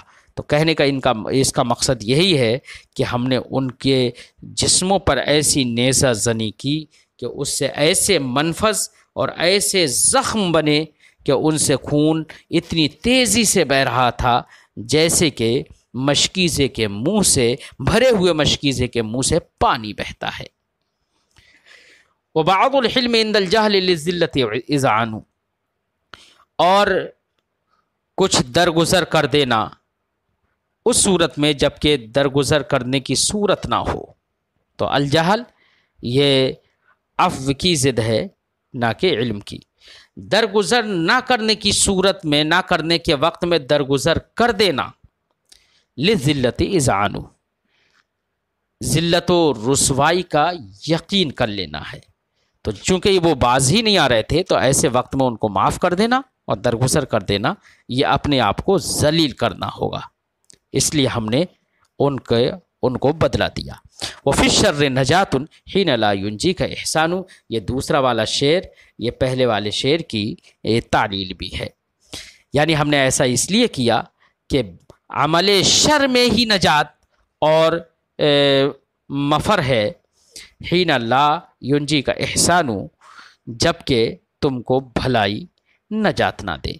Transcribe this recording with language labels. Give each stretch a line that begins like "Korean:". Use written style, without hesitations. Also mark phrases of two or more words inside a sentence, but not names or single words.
Hindi: तो कहने का इसका मकसद यही है कि हमने उनके जिस्मों पर ऐसी नेज़ा ज़नी की कि उससे ऐसे मनफज़ और ऐसे ज़ख्म बने कि उनसे खून इतनी तेज़ी से बह रहा था जैसे कि मशकीज़े के मुंह से, भरे हुए मशकीज़े के मुंह से पानी बहता है।
Arabic: وبعد الحلم عند الجهل للذلة إذعان,
Hindi: और कुछ दरगुज़र कर देना उस सूरत में जबकि दरगुज़र करने की सूरत ना हो। तो अलजहल ये अफ़्व की ज़िद है, ना कि इल्म की। दरगुज़र ना करने की सूरत में, ना करने के वक्त में दरगुज़र कर देना,
Arabic: للذلة إذعان,
Hindi: ज़िल्लत व रुसवाई का यकीन कर लेना है। तो चूँकि वो बाज ही नहीं आ रहे थे तो ऐसे वक्त में उनको माफ़ कर देना और दरगुज़र कर देना, ये अपने आप को ज़लील करना होगा। इसलिए हमने उनको बदला दिया।
Arabic: وفي الشر نجاة حين لا ينجيك إحسان,
Hindi: ये दूसरा वाला शेर ये पहले वाले शेर की तालील भी है। यानी हमने ऐसा इसलिए किया कि अमले शर में ही नजात और मफ़र है,
Arabic: حين لا ينجيك إحسان,
Hindi: जबकि तुमको भलाई नजात ना दे।